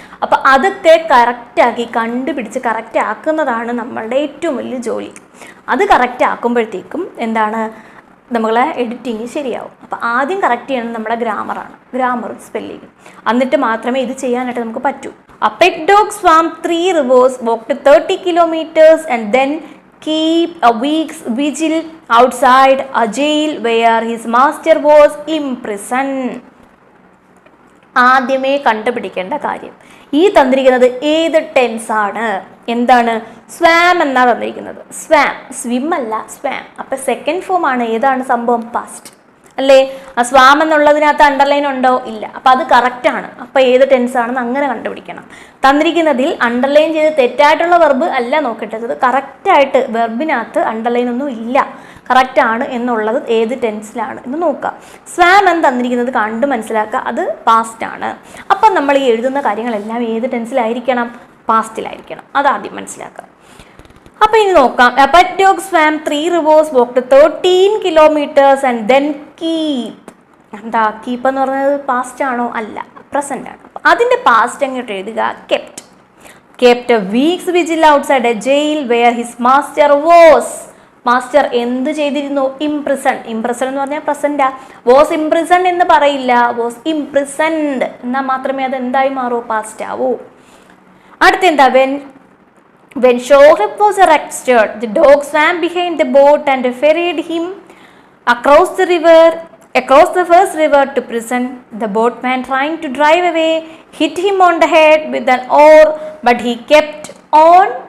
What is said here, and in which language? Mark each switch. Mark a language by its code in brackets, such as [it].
[ml] അപ്പോൾ അതൊക്കെ കറക്റ്റാക്കി കണ്ടുപിടിച്ച് കറക്റ്റ് ആക്കുന്നതാണ് നമ്മളുടെ ഏറ്റവും വലിയ ജോലി. അത് കറക്റ്റ് ആക്കുമ്പോഴത്തേക്കും എന്താണ്, നമ്മളെ എഡിറ്റിങ് ശരിയാവും. അപ്പോൾ ആദ്യം കറക്റ്റ് ചെയ്യണം നമ്മുടെ ഗ്രാമറാണ്, ഗ്രാമറും സ്പെല്ലിങ്ങും, എന്നിട്ട് മാത്രമേ ഇത് ചെയ്യാനായിട്ട് നമുക്ക് പറ്റൂ. [en] A pet dog swam 3 rivers, walked 30 kilometers and then keep a week's vigil outside a jail where his master was imprisoned. [ml] ആദ്യമേ കണ്ടുപിടിക്കേണ്ട കാര്യം, ഈ തന്നിരിക്കുന്നത് ഏത് ടെൻസാണ്, എന്താണ്, സ്വാം എന്നാണ് തന്നിരിക്കുന്നത്. സ്വാം, സ്വിം അല്ല, സ്വാം. അപ്പം സെക്കൻഡ് ഫോം ആണ്, ഏതാണ് സംഭവം, പാസ്റ്റ് അല്ലേ. ആ സ്വാം എന്നുള്ളതിനകത്ത് അണ്ടർലൈൻ ഉണ്ടോ, ഇല്ല. അപ്പം അത് കറക്റ്റാണ്. അപ്പം ഏത് ടെൻസ് ആണെന്ന് അങ്ങനെ കണ്ടുപിടിക്കണം. തന്നിരിക്കുന്നതിൽ അണ്ടർലൈൻ ചെയ്ത് തെറ്റായിട്ടുള്ള വെർബ് അല്ല നോക്കേണ്ടത്, കറക്റ്റായിട്ട് വെർബിനകത്ത് അണ്ടർലൈൻ ഒന്നും ഇല്ല, കറക്റ്റാണ് എന്നുള്ളത് ഏത് ടെൻസിലാണ് എന്ന് നോക്കുക. സ്വാം എന്ന് തന്നിരിക്കുന്നത് കണ്ട് മനസ്സിലാക്കുക, അത് പാസ്റ്റ് ആണ്. അപ്പം നമ്മൾ ഈ എഴുതുന്ന കാര്യങ്ങളെല്ലാം ഏത് ടെൻസിലായിരിക്കണം, പാസ്റ്റിലായിരിക്കണം, അതാദ്യം മനസ്സിലാക്കുക. അപ്പം ഇനി നോക്കാം. [en] A pet dog swam 3 rivers, walked 13 kilometers and then keep. [ml] എന്താ കീപ്പ് എന്ന് പറയുന്നത്, പാസ്റ്റ് ആണോ, അല്ല, പ്രസന്റ് ആണ്. അതിൻ്റെ പാസ്റ്റ് എങ്ങോട്ട് എഴുതുക, kept. [en] Kept a week's vigil outside a jail where his master was. [ml] Master എന്ത് ചെയ്തിരുന്നു, ഇംപ്രിസൺ. ഇംപ്രിസൺ എന്ന് പറഞ്ഞാൽ പ്രസന്റാ. വാസ് ഇംപ്രിസൺ എന്ന് പറയില്ല, വാസ് ഇംപ്രിസൺഡ് എന്നാൽ മാത്രമേ അത് എന്തായി മാറൂ, പാസ്റ്റ് ആവൂ. [en] അടുത്തെന്താ, When Shohrab was arrested, the dog swam behind the boat and ferried him across the first river to prison. The boatman, trying to drive away, hit him on the head with an oar, but he kept on.